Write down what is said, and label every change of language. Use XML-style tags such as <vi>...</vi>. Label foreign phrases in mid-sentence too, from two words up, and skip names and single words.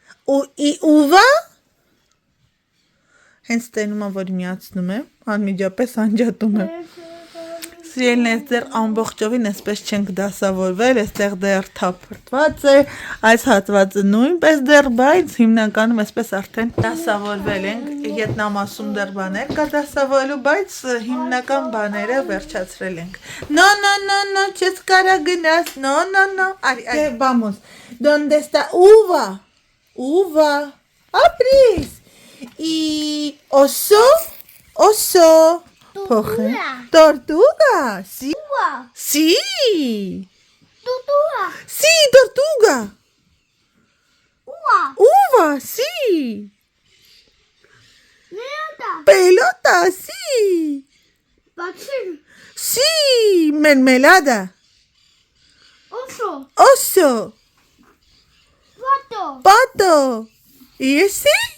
<hy>ուվա հենց տենում եմ, որ միացնում եմ, անմիջապես անջատում եմ։ Սիրելն այստեղ ամբողջովին այսպես չենք դասավորվել, այստեղ դեռ թափրտված է, այս հատվածը նույնպես դեռ, բայց հիմնականում այսպես արդեն դասավորվել ենք, ետնամասում դեռ բաներ կա դասավորելու, բայց հիմնական բաները վերջացրել ենք։ No, չես կարա գնաս,</hy> <es>no, vamos, ¿dónde está uva? Uva, apris, y oso, tortuga, sí, sí, sí, tortuga, uva, sí, pelota, sí, sí, mermelada, oso, pato, ¿y ese?</es>